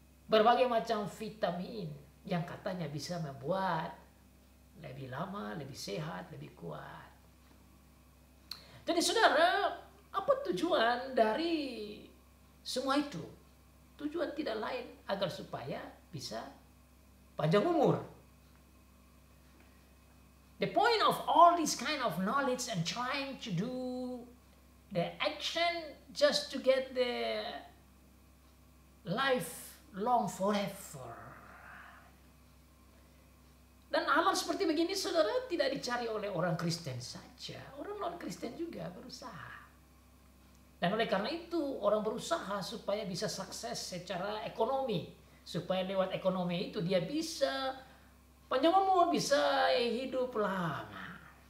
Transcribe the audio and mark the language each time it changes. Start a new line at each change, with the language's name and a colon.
Indonesian: Berbagai macam vitamin yang katanya bisa membuat lebih lama, lebih sehat, lebih kuat. Jadi saudara, apa tujuan dari semua itu? Tujuan tidak lain agar supaya bisa panjang umur.
English: The point of all this kind of knowledge and trying to do the action just to get the life long forever.
Indonesian: Dan hal seperti begini, saudara, tidak dicari oleh orang Kristen saja. Orang non-Kristen juga berusaha. Dan oleh karena itu, orang berusaha supaya bisa sukses secara ekonomi. Supaya lewat ekonomi itu dia bisa panjang umur, bisa hidup lama.